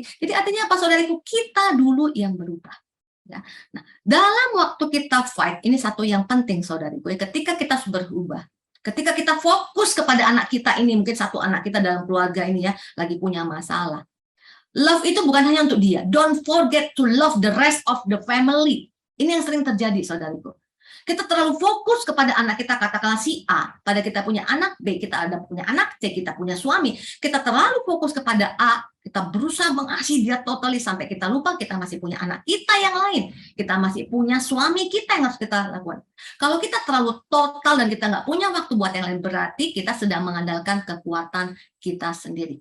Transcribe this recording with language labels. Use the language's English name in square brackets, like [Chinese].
[Indonesian] Jadi artinya apa, saudariku? Kita dulu yang berubah. Ya. Nah, dalam waktu kita fight, ini satu yang penting, saudariku. Ketika kita berubah, ketika kita fokus kepada anak kita ini, mungkin satu anak kita dalam keluarga ini ya, lagi punya masalah. Love itu bukan hanya untuk dia. [English] Don't forget to love the rest of the family. [Indonesian] Ini yang sering terjadi, saudariku. Kita terlalu fokus kepada anak kita, katakanlah si A, pada kita punya anak, B kita ada punya anak, C kita punya suami. Kita terlalu fokus kepada A, kita berusaha mengasihi dia totally sampai kita lupa kita masih punya anak kita yang lain. Kita masih punya suami kita yang harus kita lakukan. Kalau kita terlalu total dan kita nggak punya waktu buat yang lain, berarti kita sedang mengandalkan kekuatan kita sendiri.